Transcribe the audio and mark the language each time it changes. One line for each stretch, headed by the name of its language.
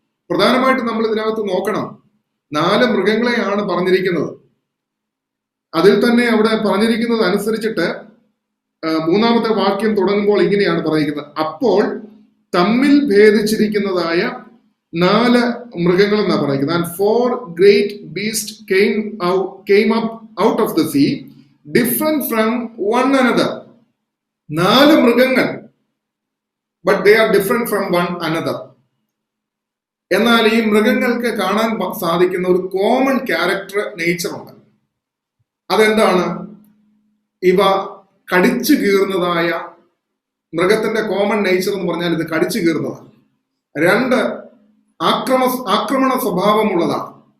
Malayalam: പ്രധാനമായിട്ട് നമ്മൾ ഇതിനകത്ത് നോക്കണം, 4 മൃഗങ്ങളെയാണ് പറഞ്ഞിരിക്കുന്നത്. അതിൽ തന്നെ അവിടെ പറഞ്ഞിരിക്കുന്നത് അനുസരിച്ചിട്ട് 3-ാമത്തെ വാക്യം തുടങ്ങുമ്പോൾ ഇങ്ങനെയാണ് പറഞ്ഞിരിക്കുന്നത്, അപ്പോൾ തമ്മിൽ ഭേദിച്ചിരിക്കുന്നതായ 4 മൃഗങ്ങൾ എന്നാണ് പറഞ്ഞിരിക്കുന്നത്.
English: And 4 great beasts came up out of the sea, different from one another.
Malayalam: 4 മൃഗങ്ങൾ,
English: but they are different from one another.
Malayalam: എന്നാൽ ഈ മൃഗങ്ങൾക്ക് കാണാൻ സാധിക്കുന്ന ഒരു കോമൺ ക്യാരക്ടർ, നേച്ചർ ഉണ്ട്. അതെന്താണ്? ഇവ കടിച്ചു കീറുന്നതായ, മൃഗത്തിന്റെ കോമൺ നേച്ചർ എന്ന് പറഞ്ഞാൽ ഇത് കടിച്ചു കീറുന്നതാണ്. 2 ആക്രമണ സ്വഭാവമുള്ളതാണ്.